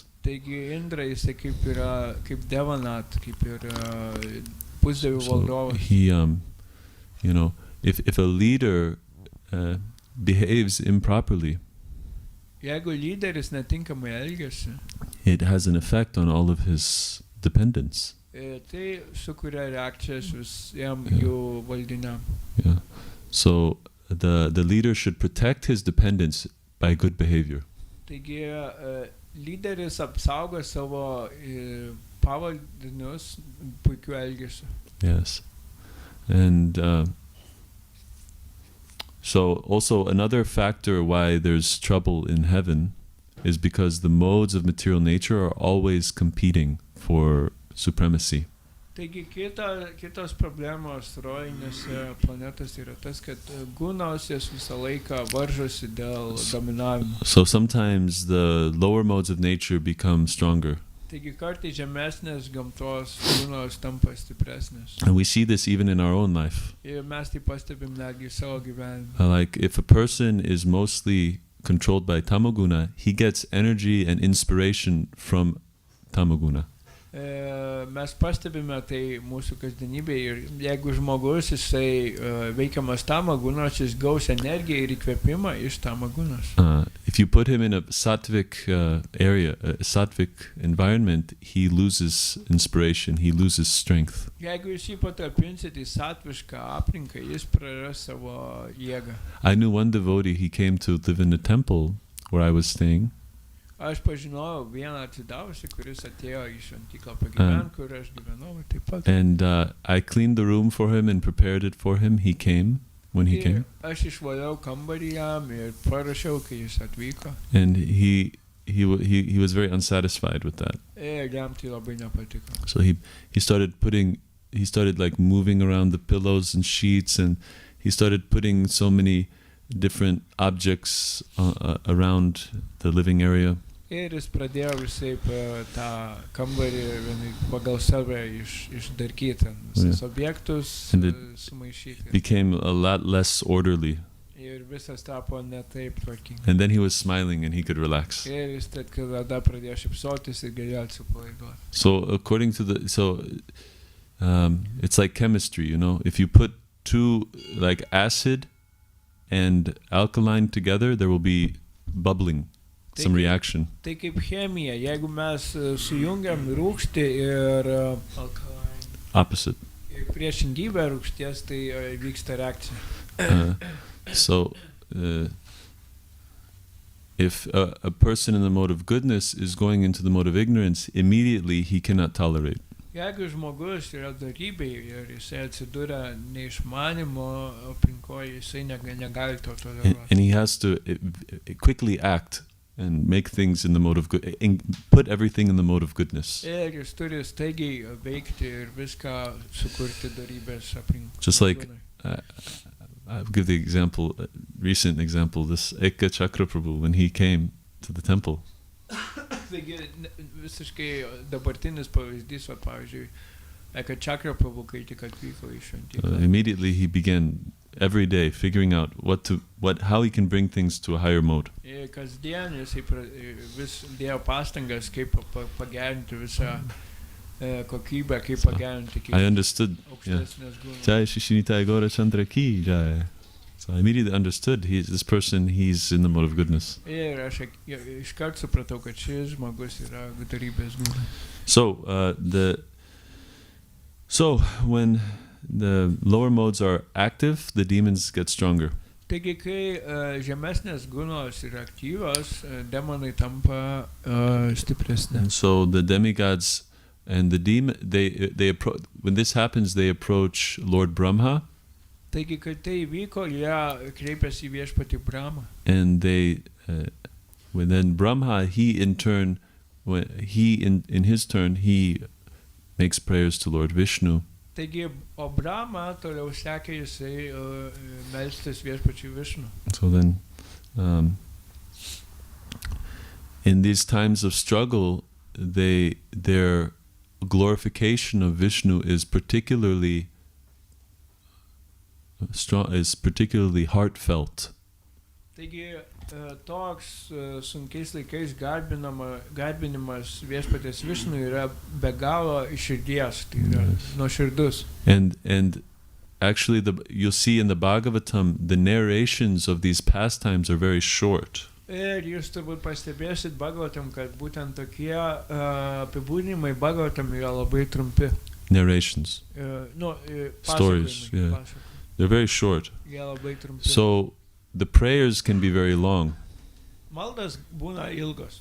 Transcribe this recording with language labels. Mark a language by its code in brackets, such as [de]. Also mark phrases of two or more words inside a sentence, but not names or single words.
[lt] Taigi Indra jisai kaip yra kaip Devanath, kaip ir pusdievių valdovas. [en] He if a leader behaves improperly, [lt] Jeigu lyderis netinkamai elgiasi, [en] it has an effect on all of his dependents. [lt] tai sukuria reakcijas visiem Yeah. jų valdiniam. [en] Yeah. So the leader should protect his dependents by good behavior. [lt] Taigi lyderis apsaugo savo pavaldinius puikiu elgesiu. [en] Yes. And so also another factor why there's trouble in heaven is because the modes of material nature are always competing for supremacy. [lt] Taigi kitos problemos rojinėse planetose yra tas, kad gūnos jas visą laiką varžosi dėl dominavimo. [en] So sometimes the lower modes of nature become stronger. [lt] Taigi kartais žemesnės gamtos gūnos tampa stipresnės. [en] And we see this even in our own life. [lt] Ir mes tai pastebim netgi savo gyvenime. [en] Like if a person is mostly controlled by tamoguna, he gets energy and inspiration from tamoguna. [lt] Mes pastebime tai mūsų kasdienybėje ir jeigu žmogus jisai veikiamas tamagūnos, jis gaus energiją ir įkvėpimą iš tamagūnos. [en] If you put him in a sattvic area, a sattvic environment, he loses inspiration, he loses strength. [lt] Jeigu jūs jį patalpinsit į satvišką aplinką, jis praras savo jėgą. [en] I knew one devotee, he came to live in the temple where I was staying. [lt] Aš pažinojau vieną atsidavusi, kuris atėjo į šventyklą pagyventi, kur aš gyvenau taip pat. [en] And I cleaned the room for him and prepared it for him. He came when he came. [lt] Aš išvaliau kambarį jam ir paruošiau, kai jis atvyko. [en] And he was very unsatisfied with that. [lt] Ir jam tai labai nepatiko. [en] So he started like moving around the pillows and sheets, and he started putting so many different objects around the living area. [lt] Ir jis pradėjo visaip tą kambarį pagal save išdarkyti, visus objektus sumaišyti. [en] Became a lot less orderly. [lt] Ir visas tapo ne taip tvarkingai. [en] And then he was smiling and he could relax. [lt] Ir jis tada pradėjo šypsotis ir galėjo atsipalaiduoti. [en] So according to it's like chemistry, you know, if you put two like acid and alkaline together, there will be bubbling, some reaction. [lt] Tai kaip chemija, jeigu mes sujungiam rūgštį ir opposite. Ir priešingybę rūgšties, tai vyksta reakcija. [en] So if a person in the mode of goodness is going into the mode of ignorance, immediately he cannot tolerate. [lt] Jeigu žmogus yra darybėje ir jisai atsidūrė neišmanimo aplinkoje, jisai negali to toleruoti. [en] And he has to quickly act and make things in the mode of good, put everything in the mode of goodness. [lt] Ir jis turi staigiai veikti ir viską sukurti darybės aplinkoje. [en] Just like I'll give the example, recent example, this Eka Chakra Prabhu, when he came to the temple. [lt] Taigi visiškai dabartinis pavyzdys, pavyzdžiui, Eka Chakra Prabhu, kai tik atvyko į šventyklą. [en] Immediately he began every day figuring out how he can bring things to a higher mode. [lt] Ir kasdien jisai vis dėjo pastangas, kaip pagerinti visą kokybę, kaip pagerinti [en] I understood. [lt] aukštesnės gūnas. [hi] Jai Shishinitai Gaura Chandra ki jai. [en] So I immediately understood he's in the mode of goodness. [lt] Ir aš iškart supratau, kad šis žmogus yra darybės gūnas. [en] So when the lower modes are active, the demons get stronger. [lt] Taigi, kai žemesnės gūnos yra aktyvios, demonai tampa stipresni. [en] And so the demigods and the demon, when this happens, they approach Lord Brahma. [lt] Taigi, kai tai įvyko, jie kreipiasi į viešpatį Brahmą. [en] And when then Brahma, he in his turn, he makes prayers to Lord Vishnu. [lt] Taigi, o Brahma toliau sekė jisai melstis viešpačiui Vishnu. [en] So then, in these times of struggle, their glorification of Vishnu is particularly strong, is particularly heartfelt. [lt] Taigi, toks sunkiais laikais garbinimas viešpatės Vishnu yra be galo iš širdies, tai yra nuoširdus. [en] And actually you'll see in the Bhagavatam, the narrations of these pastimes are very short. [lt] Ir jūs turbūt pastebėsit Bhagavatam, kad būtent tokie apibūdinimai Bhagavatam yra labai trumpi. [en] Narrations. Stories, yeah. [lt] Pasakojimai. [en] They're very short. [lt] Jie labai trumpi. [en] So the prayers can be very long [lt] Maldas būna ilgos.